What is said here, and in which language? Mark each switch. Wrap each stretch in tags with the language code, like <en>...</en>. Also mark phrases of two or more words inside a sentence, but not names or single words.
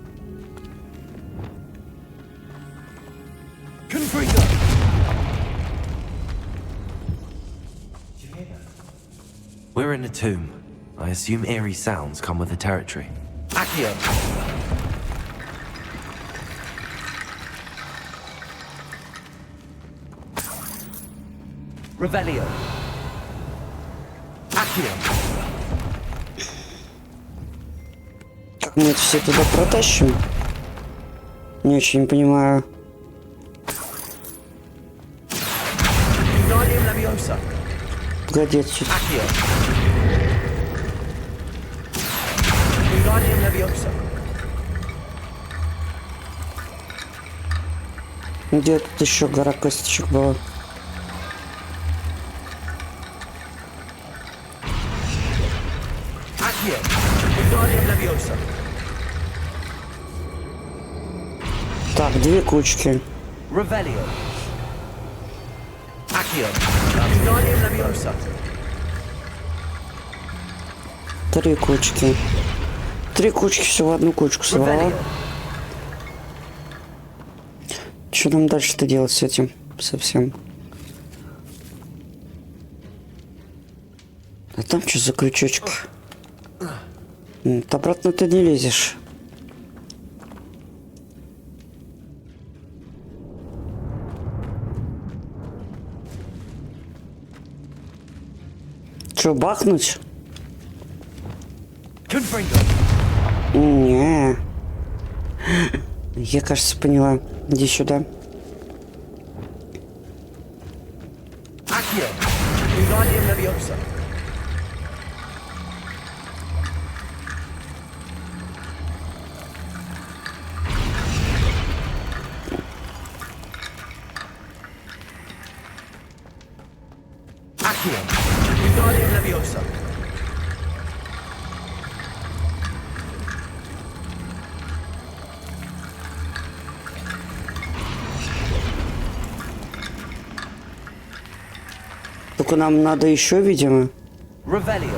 <en>Confringo. We're in a tomb. I assume eerie sounds come with the territory.</en> <ru>Accio. Revelio. Accio. Как мы это все туда протащим? Не очень понимаю. Wingardium Leviosa. Погоди, отсюда. Accio. Wingardium Leviosa. Где тут еще гора косточек была? Accio. Wingardium Leviosa. Так, две кучки. Revelio. Accio. Wingardium Leviosa. Три кучки. Три кучки все в одну кучку собрала. Revelio. Что нам дальше-то делать с этим совсем? А там что за крючочек? Обратно ты не лезешь. Что, бахнуть? Confringo. Не. Я, кажется, поняла. Иди сюда. Accio. Wingardium Leviosa. Accio. Wingardium Leviosa. Только нам надо еще, видимо. Revelio.</ru>